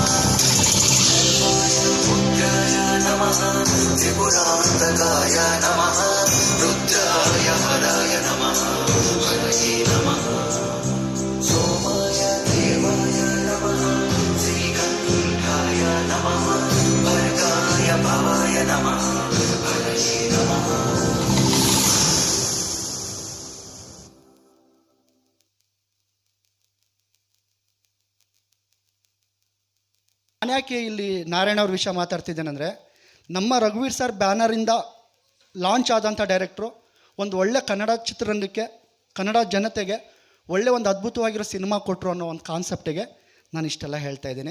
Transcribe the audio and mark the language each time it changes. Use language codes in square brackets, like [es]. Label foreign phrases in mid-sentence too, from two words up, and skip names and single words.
[sa] रुद्राय नमः त्रिपुरान्तकाय नमः रुद्राय हराय नमः हरये नमः सोमाय देवाय नमः श्रीकण्ठाय नमः भर्गाय भवाय नमः हरये नमः [kn] ನಾನು ಯಾಕೆ ಇಲ್ಲಿ ನಾರಾಯಣ ಅವ್ರ ವಿಷಯ ಮಾತಾಡ್ತಿದ್ದೇನೆಂದರೆ, ನಮ್ಮ ರಘುವೀರ್ ಸರ್ ಬ್ಯಾನರಿಂದ ಲಾಂಚ್ ಆದಂಥ ಡೈರೆಕ್ಟ್ರು ಒಂದು ಒಳ್ಳೆ ಕನ್ನಡ ಚಿತ್ರರಂಗಕ್ಕೆ, ಕನ್ನಡ ಜನತೆಗೆ ಒಳ್ಳೆ ಒಂದು ಅದ್ಭುತವಾಗಿರೋ ಸಿನಿಮಾ ಕೊಟ್ಟರು ಅನ್ನೋ ಒಂದು ಕಾನ್ಸೆಪ್ಟಿಗೆ ನಾನು ಇಷ್ಟೆಲ್ಲ ಹೇಳ್ತಾ ಇದ್ದೀನಿ.